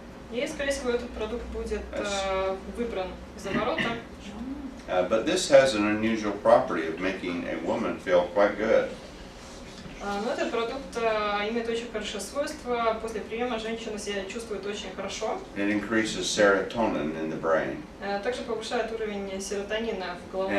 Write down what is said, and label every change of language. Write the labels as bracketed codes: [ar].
[ru] И, скорее всего, этот продукт будет выбран из оборота. [en] But this has an unusual property of making a woman feel quite good. [ru] Но этот продукт имеет очень хорошее свойство. После приема женщина себя чувствует очень хорошо. [en] It increases serotonin in the brain. [ru] Также повышает уровень серотонина в головном